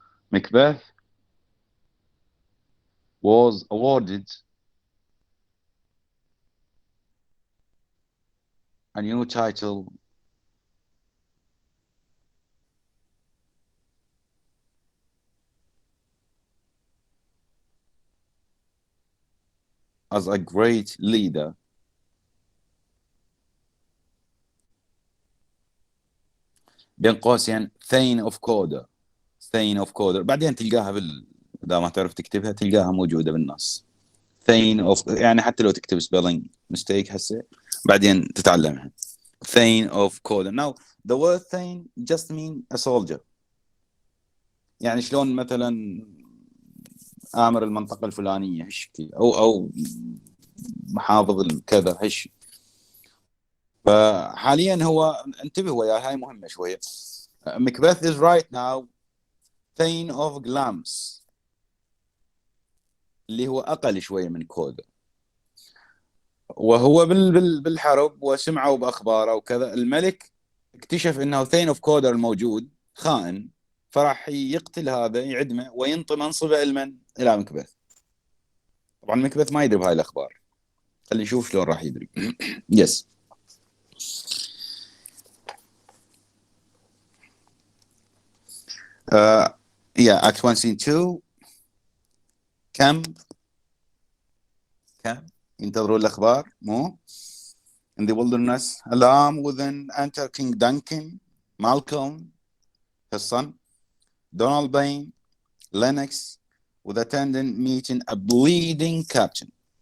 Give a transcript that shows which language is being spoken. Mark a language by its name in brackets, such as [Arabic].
[English] Macbeth was awarded a new title as a great leader [Arabic] بين قوسين [English] Thane of Cawdor. [Arabic] Thane of Cawdor بعدين تلقاها إذا ما تعرف تكتبها تلقاها موجودة بالنص. Thane of يعني حتى لو تكتب [English] spelling mistake [Arabic] هسه بعدين تتعلمها. [English] Thane of Cawdor. Now the word Thane just mean a soldier. [Arabic] يعني شلون مثلا آمر المنطقة الفلانية هشكي أو محافظ كذا هش. فحاليا هو انتبه ويا هاي مهمة شوية. [English] Macbeth is right now Thane of Glamis [Arabic] اللي هو أقل شوية من كودر. وهو بالحرب وسمعوا بأخباره وكذا الملك اكتشف انه ثين اوف كودر الموجود خائن فراح يقتل هذا يعدمه وينطي منصبه الى مكبث. طبعا مكبث ما يدري بهاي الاخبار. خلينا نشوف شلون راح يدري. يس. [English] yeah, Act 1 Scene 2. [Arabic] كم ينتظرون الاخبار مو [English] in the wilderness. Alarm within enter King Duncan, Malcolm, his son, Donald Bain, Lennox, with attendant meeting a bleeding captain.